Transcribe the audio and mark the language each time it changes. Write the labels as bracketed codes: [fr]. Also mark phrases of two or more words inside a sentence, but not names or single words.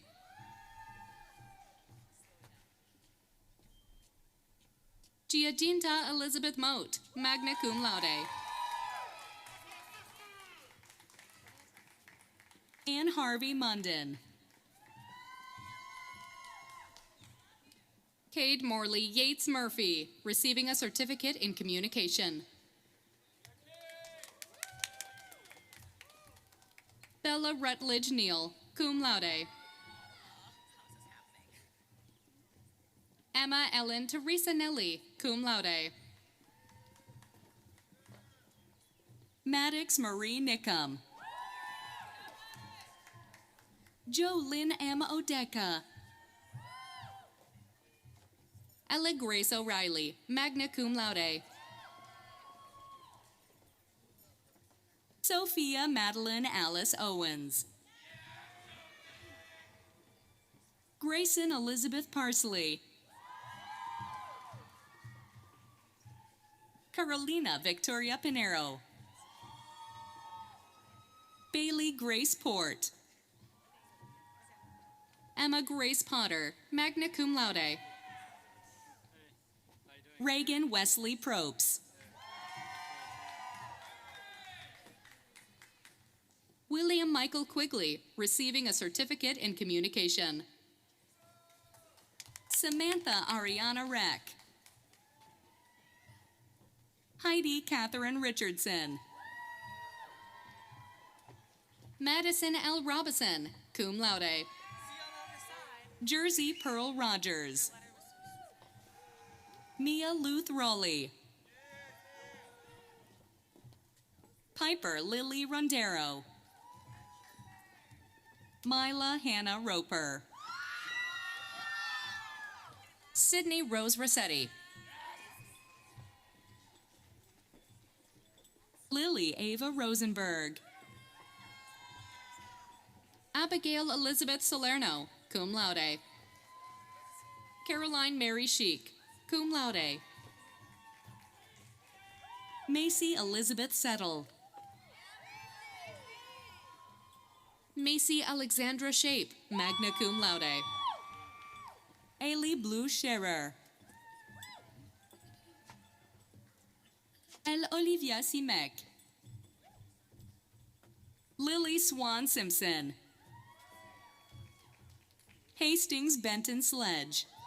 [en] Giacinta Elizabeth Moat, [la] magna cum laude. [en] Ann Harvey Munden. Cade Morley Yates Murphy, receiving a certificate in communication. Bella Rutledge Neal, [la] cum laude. [en] Emma Ellen Teresa Nelly, [la] cum laude. [en] Maddox Marie Nickham. Jo Lynn M. Odeka. Ella Grace O'Reilly, [la] magna cum laude. [en] Sophia Madeline Alice Owens. Grayson Elizabeth Parsley. Carolina Victoria Pinero. Bailey Grace Port. Emma Grace Potter, [la] magna cum laude. [en] Reagan Wesley Probst. William Michael Quigley, receiving a certificate in communication. Samantha Ariana Reck. Heidi Catherine Richardson. Madison L. Robison, [la] cum laude. [en] Jersey Pearl Rogers. Mia Luth Rowley. Piper Lily Rondero. Mila Hannah Roper. Sydney Rose Rossetti. Lily Ava Rosenberg. Abigail Elizabeth Salerno, [la] cum laude. [en] Caroline Mary Sheik, [la] cum laude. [en] Macy Elizabeth Settle. Macy Alexandra Shape, [la] magna cum laude. [en] Ailey Blue Scherer. El Olivia Simek. Lily Swan Simpson. Hastings Benton Sledge.